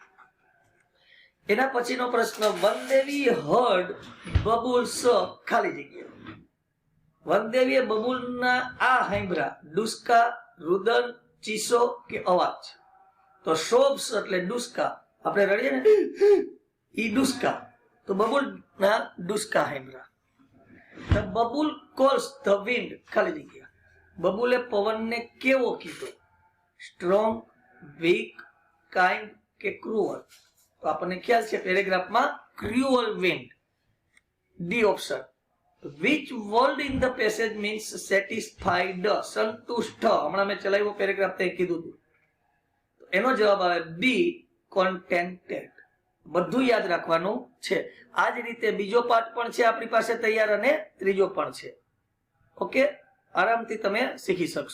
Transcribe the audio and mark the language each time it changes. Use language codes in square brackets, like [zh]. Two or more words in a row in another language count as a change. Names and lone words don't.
[gu] એના પછીનો પ્રશ્ન, વનદેવી હર્ડ બબુલ્સ ખાલી જગ્યા. વનદેવીએ બબુલના આ સાંભળ્યા, ડુસકા, રુદન, ચીસો કે અવાજ? તો શોબ્સ એટલે ડુસકા. આપણે રડીએ ને ઈ ડુસકા, તો બબુલના ડુસકા સાંભળ્યા. [en] The bubble calls the wind [gu] ખાલી જગ્યા. બબુલે પવનને કેવો કીધો? [en] strong, weak, kind [gu] કે ક્રુઅલ? તો આપણને ખ્યાલ છે પેરેગ્રાફમાં [en] cruel wind. D option. Which word in the passage means satisfied? [gu] સંતુષ્ટ. હમણાં મેં ચલાવ્યો પેરેગ્રાફ તે કીધું હતું. તો એનો જવાબ આવે બી, contented. બધું યાદ રાખવાનું છે. આ જ રીતે બીજો પાઠ પણ છે આપણી પાસે તૈયાર અને ત્રીજો પણ છે. ઓકે, આરામથી તમે શીખી શકશો.